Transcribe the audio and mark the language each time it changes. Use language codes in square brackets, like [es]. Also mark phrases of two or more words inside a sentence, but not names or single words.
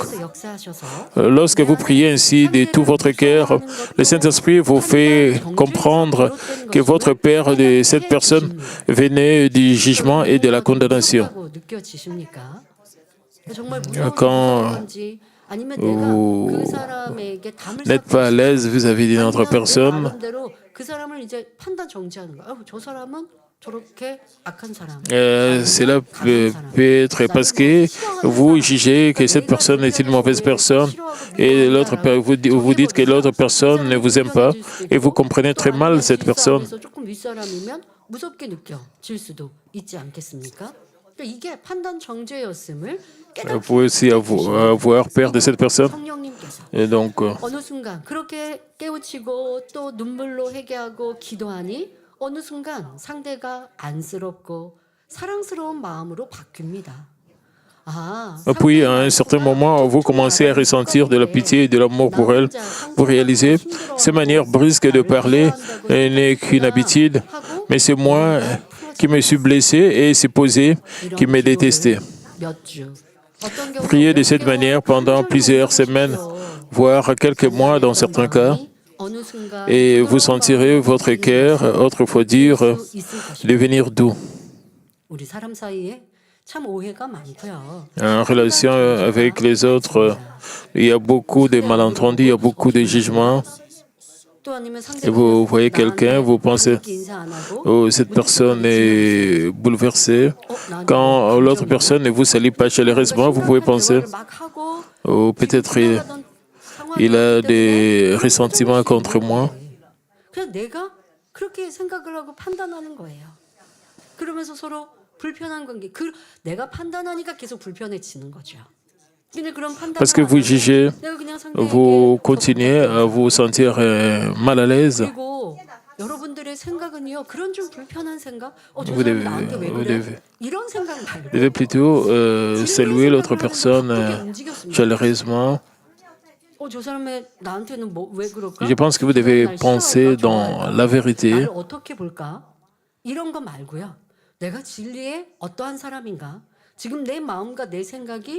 [fr] Lorsque vous priez ainsi de tout votre cœur, le Saint-Esprit vous fait comprendre que votre Père de cette personne venait du jugement et de la condamnation. Quand [ko] 아니면 [fr] Vous [ko] 내가 그 사람에게 담을 [fr] n'êtes [ko] 쌓고 [fr] pas à [ko] 있을까? [fr] l'aise vis-à-vis d'une autre [ko] 아니면 내 [fr] personne. [ko] 나름대로 그 사람을 이제 판단 정지하는 거야. 저 사람은 저렇게 악한 사람, [fr] Cela [ko] 아니면 강한 사람. [fr] peut être parce que [ko] 싫어하는 [fr] vous [ko] 사람. [fr] jugez que cette [ko] 내가 [fr] personne est une [ko] 불편해서 [fr] mauvaise [ko] 왜 [fr] personne [ko] 싫어하고 [fr] et l'autre, [ko] 미워한다라고 [fr] vous dites que l'autre personne ne vous aime pas [ko] 불편해질 수도 [fr] et vous [ko] 있고, [fr] comprenez [ko] 또 [fr] très mal [ko] 아니면 [fr] cette [ko] 질서 [fr] personne. [ko] 안에서 조금 윗사람이면 무섭게 느껴질 수도 있지 않겠습니까? 그러니까 이게 판단 정죄였음을 [fr] Vous pouvez aussi avoir peur de cette personne. [ko] 성령님께서 [fr] Et donc, [ko] 어느 순간 그렇게 깨우치고 또 눈물로 회개하고 기도하니 어느 순간 상대가 안쓰럽고 사랑스러운 마음으로 바뀝니다. [fr] puis à un certain moment, vous commencez à ressentir de la pitié et de l'amour pour elle. Vous réalisez, ces manières brusques de parler n'est qu'une habitude, mais c'est moi qui me suis blessé et c'est posé qui me détestait. Priez de cette manière pendant plusieurs semaines, voire quelques mois dans certains cas, et vous sentirez votre cœur, autrefois dur, devenir doux. [ko] 우리 사람 사이에 참 오해가 많고요. [fr] En relation avec les autres, il y a beaucoup de malentendus, il y a beaucoup de jugements. [ko] 또 아니면 [fr] Et vous voyez quelqu'un, vous pensez, [ko] 인사 안 하고 [fr] oh, cette personne est bouleversée. Quand l'autre personne ne vous salue pas chaleureusement, vous pouvez penser, [ko] 막 하고 [fr] oh, peut-être il a des ressentiments contre moi. [ko] 그냥 내가 그렇게 생각을 하고 판단하는 거예요. 그러면서 서로 불편한 관계. 내가 판단하니까 계속 불편해지는 거죠. 근데 그런 [fr] Parce que vous jugez, vous continuez à vous sentir mal à l'aise. [ko] 그리고 여러분들의 생각은요. 그런 좀 불편한 생각. 저 [fr] Vous [ko] 사람 나한테 왜 그래? [fr] devez [ko] 이런 생각 말고. [fr] devez plutôt saluer l'autre personne chaleureusement. [ko] 저 사람의 나한테는 왜 그럴까? [fr] Je pense que vous devez penser dans la vérité. [ko] 나를 어떻게 볼까? 이런 거 말고요. 내가 진리의 어떠한 사람인가? 지금 내 마음과 내 생각이